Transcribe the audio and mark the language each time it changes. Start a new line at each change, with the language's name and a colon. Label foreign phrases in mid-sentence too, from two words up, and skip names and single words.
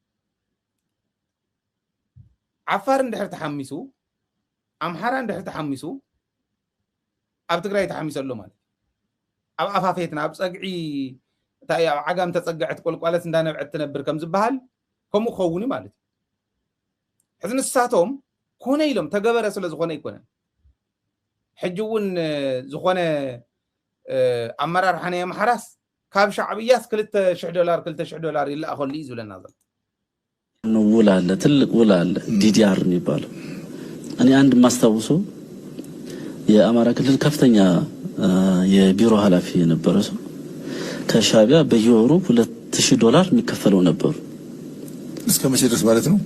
Tigrinya: ዓፋር እንድሕር ተሓሚሱ ኣምሓራ እንድሕር ተሓሚሱ ኣብ ትግራይ ተሓሚሱ ኣሎ ማለት ኣብ ኣፋፌትና ኣብ ፀግዒ እንታይ ኣብ ዓጋም ተፀግዐት ቆልቋለት እንዳነብዐት ትነብር ከም ዝበሃል ከምኡ ክኸውን ማለት እዩ ሕዚ ንሳቶም ኮነ ኢሎም ተገበረ ስለ ዝኾነ ይኮነን ሕጂ እውን ዝኾነ ኣመራርሓ ናይ ኣምሓራስ ካብ ሻዕብያስ $2,000 ይላእኸሉ እዩ ዝብለና ዘሎ
Amharic: ውል አለ ትልቅ ውል አለ ዲዲአር የሚባለው እኔ አንድ ማስታውሰው የአማራ ክልል ከፍተኛ የቢሮ ኃላፊ የነበረ ሰው ከሻዕቢያ በየወሩ $2,000 የሚከፈለው ነበር እስከ መቼ ድረስ ማለት ነው